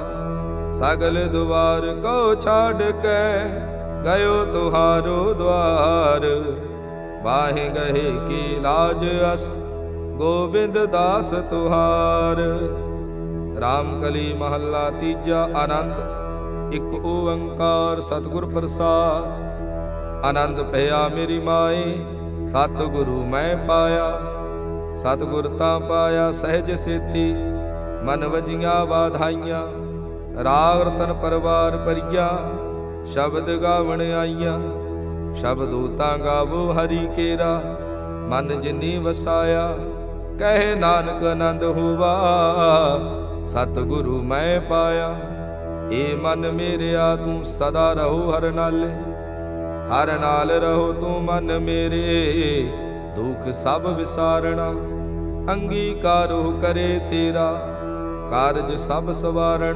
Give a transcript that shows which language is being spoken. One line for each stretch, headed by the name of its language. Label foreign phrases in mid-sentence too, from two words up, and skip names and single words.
Braj: सगल द्वार को छाड़ के, गयो तुहारो द्वार। बाहि गही की लाज अस, गोविंद दास तुहार।
Punjabi: ਰਾਮਕਲੀ ਮਹਲਾ ਤੀਜਾ ਆਨੰਦ। ਇਕ ਓਂਕਾਰ ਸਤਗੁਰ ਪ੍ਰਸਾਦ। ਆਨੰਦ ਭਇਆ ਮੇਰੀ ਮਾਏ, ਸਤਗੁਰੂ ਮੈਂ ਪਾਇਆ। ਸਤਗੁਰ ਤਾ ਪਾਇਆ ਸਹਜ ਸੇਤੀ, ਮਨ ਵਜਿਆ ਵਾਧਾਈਆਂ। ਰਾਗ ਰਤਨ ਪਰਵਾਰ ਪਰਿਆ, ਸ਼ਬਦ ਗਾਵਣ ਆਈਆ। ਸ਼ਬਦੋ ਤਾ ਗਾਵੋ ਹਰਿ ਕੇਰਾ, ਮਨ ਜਿਨੀ ਵਸਾਇਆ। ਕਹੇ ਨਾਨਕ ਆਨੰਦ ਹੋਵਾ, ਸਤਗੁਰੂ ਮੈਂ ਪਾਇਆ। ਏ ਮਨ ਮੇਰੇ ਆ ਤੂ ਸਦਾ ਰਹੋ ਹਰ ਨਾਲੇ। ਹਰ ਨਾਲ ਰਹੋ ਤੂ ਮਨ ਮੇਰੇ, ਦੁਖ ਸਬ ਵਿਸਾਰਨਾ। ਅੰਗੀਕਾਰੋ ਕਰੇ ਤੇਰਾ, ਕਾਰਜ ਸਬ ਸਵਾਰਨਾ।